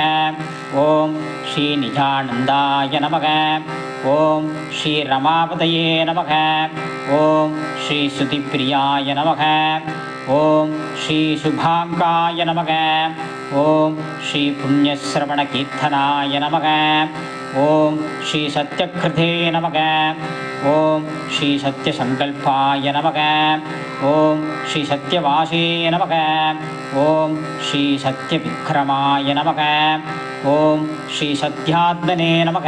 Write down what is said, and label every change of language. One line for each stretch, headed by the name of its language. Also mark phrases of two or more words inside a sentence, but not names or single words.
Sanskrit: ओम श्री निजानन्दाय नमः। ओम श्री रमापतये नमः। ओम श्री श्रुतिप्रियाय नमः। ओम श्री शुभांगाय नमः। ओम श्री पुण्यश्रवणकीर्तनाय नमः। ओम् श्री सत्यकृते नमः। ओम् श्री सत्यसङ्कल्पाय नमः. ओम् श्री सत्यवाचे नमः। ओम् श्री सत्यविक्रमाय नमः. ओम् श्री सत्यात्मने नमः.